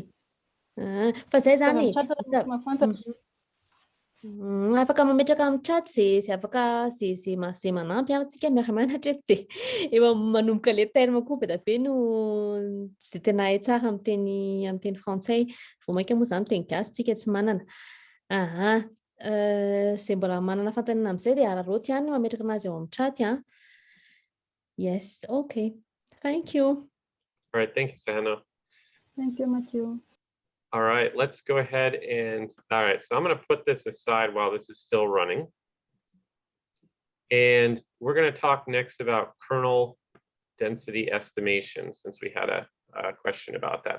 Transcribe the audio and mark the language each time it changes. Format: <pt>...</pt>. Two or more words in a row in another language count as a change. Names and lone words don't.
<mg>Fa zay zany afaka mametraka amin'ny chat zay afaka zay manampy antsika miara-mianatra de eo manomboka le terme koa be da be no zay tena hay tsara amin'ny teny frantsay vao mainka moa zany teny gasy tsika tsy manana. Zay mbola manana fantanina amin'izay de araroty ihany mametraka anazy eo amin'ny chat</mg> <en>Yes, okay. Thank you. All right, thank you, Sahana. Thank you, Matthew. All right, let's go ahead and, all right, so I'm going to put this aside while this is still running. And we're going to talk next about kernel density estimation, since we had a question about that.</en>